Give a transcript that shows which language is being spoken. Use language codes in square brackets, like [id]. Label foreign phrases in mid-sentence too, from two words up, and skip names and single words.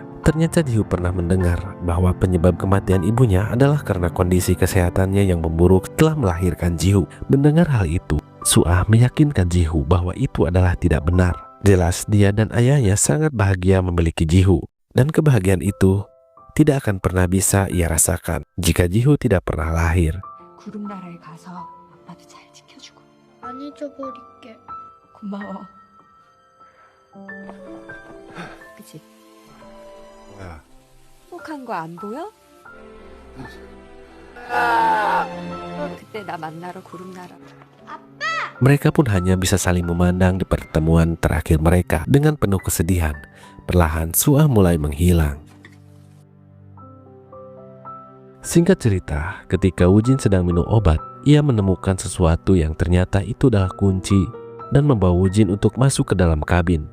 [id] Ternyata Jihu pernah mendengar bahwa penyebab kematian ibunya adalah karena kondisi kesehatannya yang memburuk setelah melahirkan Jihu. Mendengar hal itu, Suah meyakinkan Jihu bahwa itu adalah tidak benar. Jelas dia dan ayahnya sangat bahagia memiliki Jihu, dan kebahagiaan itu tidak akan pernah bisa ia rasakan jika Jihu tidak pernah lahir. [ko] 구름 나라에 가서 아빠도 잘 지켜주고. 안 잊어버릴게. 고마워. 그치? 뭐야? 행복한 거 안 보여? 그때 나 만나러 구름 날아. [id] Mereka pun hanya bisa saling memandang di pertemuan terakhir mereka dengan penuh kesedihan. Perlahan Suah mulai menghilang. Singkat cerita, ketika Wujin sedang minum obat, ia menemukan sesuatu yang ternyata itu adalah kunci dan membawa Wujin untuk masuk ke dalam kabin.